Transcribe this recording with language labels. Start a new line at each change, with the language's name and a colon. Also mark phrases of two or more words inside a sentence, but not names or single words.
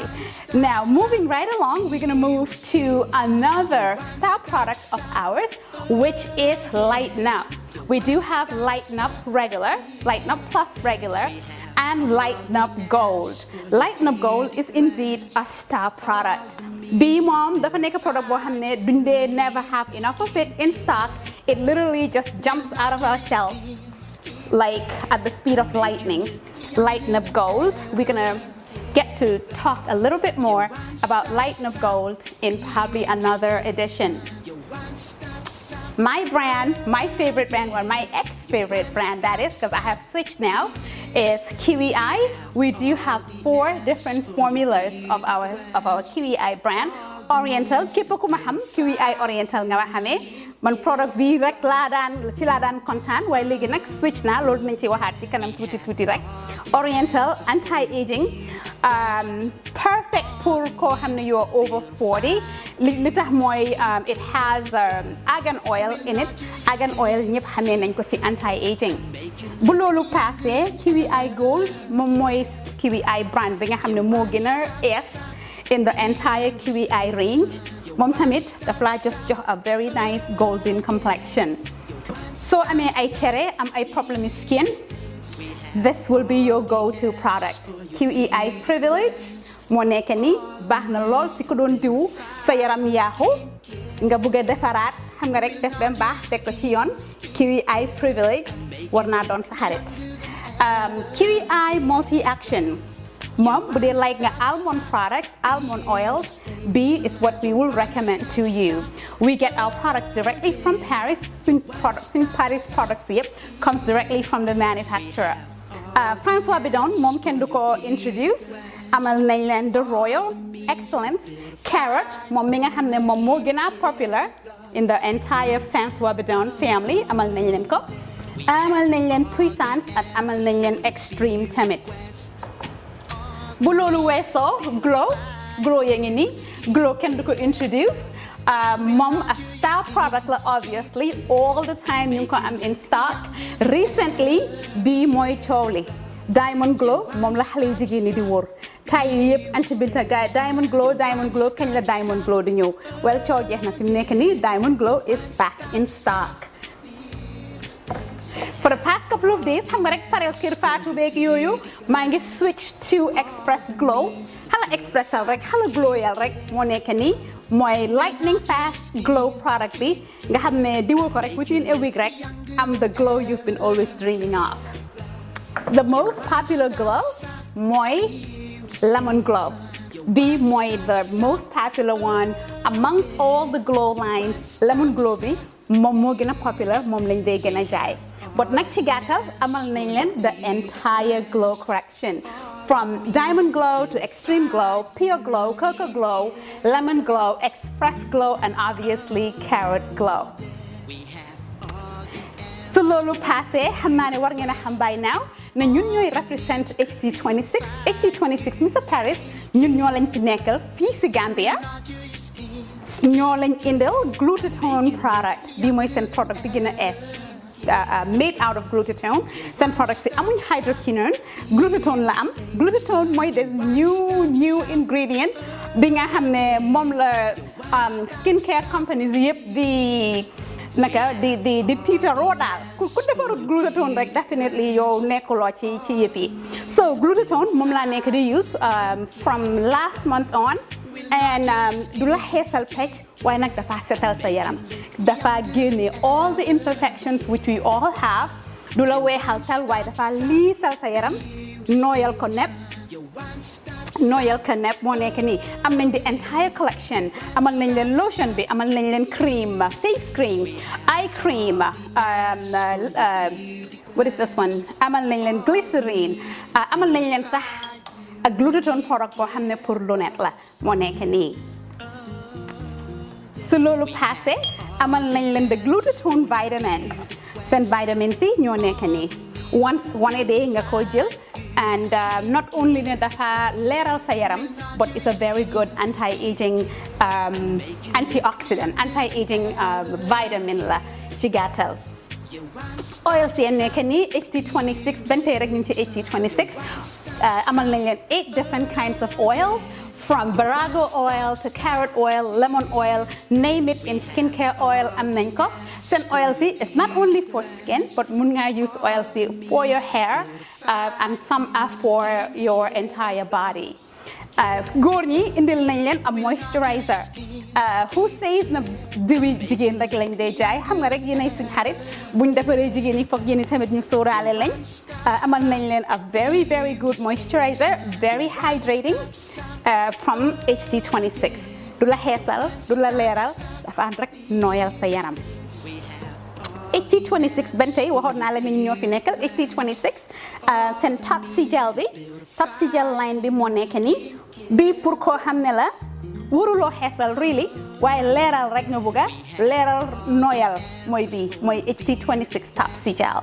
English: Now, moving right along, we're going to move to another star product of ours, which is Lighten Up. We do have Lighten Up Regular, Lighten Up Plus Regular, and Lighten Up Gold. Lighten Up Gold is indeed a star product.
Wolof: Bii moom dafa nekk product boo xam ne duñ dee
English: never have enough of it in stock. It literally just jumps out of our shelves like at the speed of lightning. Lighten Up Gold. We're gonna get to talk a little bit more about Lighten Up Gold in probably another edition. My brand, my favorite brand, or my ex-favorite brand, that is, because I have switched now, is Kiwi Eye. We do have 4 different formulas of our Kiwi Eye brand. Oriental,
Wolof: képp ku ma xam Kiwi Eye Oriental nga ma xamee. man product bi rek ci laa daan kontaan waaye léegi nag switch na loolu dinañ ci waxaat ci kanam tuuti rek
English: oriental anti-aging
French: perfect pour
Wolof: koo xam ne
English: you're over 40
Wolof: li tax mooy
English: it has argan oil in it argan oil
Wolof: ñëpp xamee nañ ko ci anti-aging bu loolu passé kiwi eye gold moom mooy kiwi eye brand bi nga xam ne moo gën a ees
English: in the entire kiwi eye range
Wolof: moom tamit daf laa jox
English: a very nice golden complexion
Wolof: soo amee ay cere am ay problème skin
English: this will be your go-to product
Wolof: kiwi eye privilege moo nekk ni baax na lool si ko doon diw sa yaram yaaxu nga bëgg a defaraat xam nga rek def ba baax teg
English: ko ci yoon kiwi eye privilege
Wolof: war naa doon sa xarit
English: kiwi eye multi action
Wolof: moom bu dee
English: like nga almond products almond oils B is what we will recommend to you we get our products directly from Paris suñ
Wolof: Paris products yëpp
English: comes directly from the manufacturer
Wolof: François Bidon moom kenn du ko introduce amal nañ leen
English: the Royal Excellence Carrot
Wolof: moom mi nga xam ne moom moo gën a popular in the entire François Bidon family amal nañ leen ko amal nañ leen Puissance ak amal nañ leen Extreme tamit bu loolu weesoo glow yaa ngi nii glow kenn du ko introduce moom
English: a star product
Wolof: la
English: obviously all the time
Wolof: ñu ngi ko am
English: in stock
Wolof: recently bii mooy coow li diamond glow moom la xale yu jigéen ñi di wóor tay yi yëpp anti binta gaay diamond glow kañ la diamond glow di ñëw well coow jeex na fi mu nekk nii
English: diamond glow is back in stock for the past couple of days
Wolof: xam nga rek pareel kër Fatou beeg yooyu maa ngi
English: switch to express glow
Wolof: xala expressal rek xala glowyal rek moo nekk nii mooy
English: lightning fast glow product
Wolof: bi nga xam ne diwoo ko rek
English: within a week
Wolof: rek am
English: the glow you've been always dreaming of the most popular glow
Wolof: mooy lemon glow bi mooy
English: the most popular one amongst all the glow lines
Wolof: lemon glow bi moom moo gën a popular moom lañ dee gën a jaay but nag ci gàttal amal nañ leen
English: the entire glow correction from diamond glow to extreme glow pure glow cocoa glow lemon glow express glow and obviously carrot glow
Wolof: su loolu passé xam naa ne war ngeen a xam
English: by now
Wolof: ne ñun ñooy represent HT26 Mr Paris ñun ñoo lañ fi nekkal fii si Gambia ñoo lañ indil glutathione product bi mooy seen product bi gën a ees
English: made out of glutathione
Wolof: seen product si amuñ hydroquinone glutathione la am glutathione mooy des
English: new ingredient
Wolof: bi nga xam ne moom la
English: skin care companies
Wolof: yëpp di tiitaroo daal ku defarut glutathione rek definitely yow nekkuloo ci yëf yi so glutathione moom laa nekk di use
English: from last month on
Wolof: and du la xeesal pecc waaye nag dafa setal sa yaram dafa génne
English: all the imperfections which we all have
Wolof: du la weexal tal waaye dafa liisal sa yaram nooyal ko nepp moo nekk nii am nañ
English: the entire collection
Wolof: amal nañ leen lotion bi amal nañ leen cream
English: face cream eye cream what is this one
Wolof: amal nañ leen glycerine amal nañ leen sax ak glutathione product boo xam ne
French: pour lunette
Wolof: la moo nekk nii su loolu passé amal nañ leen
English: the glutathione vitamins
Wolof: seen vitamins yi ñoo nekk nii
English: one a day
Wolof: nga ko jël
English: and not only
Wolof: ne dafa leeral sa yaram
English: but it's a very good anti-aging antioxidant anti-aging vitamin
Wolof: la ci gàttal oil si nekk nii HT26 benn tey rek ñu ngi ci HT26 amal nañ leen
English: 8 different kinds of oil from Barago oil to carrot oil lemon oil name it in skincare oil
Wolof: am nañ ko seen
English: oil si is not only for skin but
Wolof: mun nga
English: use oil si for your hair and some
Wolof: are for your entire body góor ñi indil nañ leen
English: a moisturizer who says
Wolof: na diwi jigéen rek lañ dee jaay xam nga rek yéenay suñ xarit buñ defaree jigéen ñi foog yéen tamit ñu sóoraale lañ amal nañ leen
English: a very very good moisturizer very hydrating from HT26
Wolof: du la xeesal du la leeral dafa ànd rek nooyal sa yaram HT26 benn tey waxoon naa la ni ñoo fi nekkal HT26 seen top si gel line bi moo nekk nii bii pour koo xam ne la waruloo xeesal really waaye leeral rek nga bëgga leeral noyal mooy bii mooy HT26 Topsy Gel.